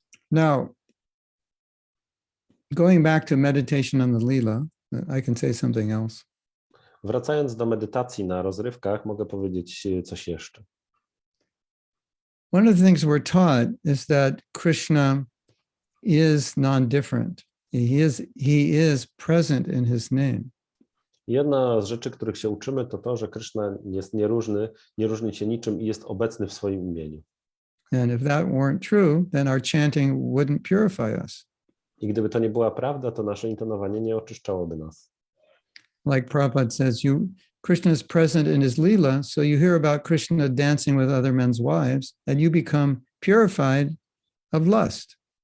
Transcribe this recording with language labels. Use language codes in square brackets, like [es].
[en] Now, going back to meditation on the lila, I can say something else. [pl] Wracając do medytacji na rozrywkach, mogę powiedzieć coś jeszcze. [en] One of the things we're taught is that Krishna is non-different. He is present in his name. [pl] Jedna z rzeczy, których się uczymy, to to, że Krishna jest nieróżny, nie różni się niczym i jest obecny w swoim imieniu. [en] And if that weren't true, then our chanting wouldn't purify us. [pl] I gdyby to nie była prawda, to nasze intonowanie nie oczyszczałoby nas. [en] Like Prabhupada says, Krishna is present in his lila, so you hear about Krishna dancing with other men's wives, and you become purified of lust.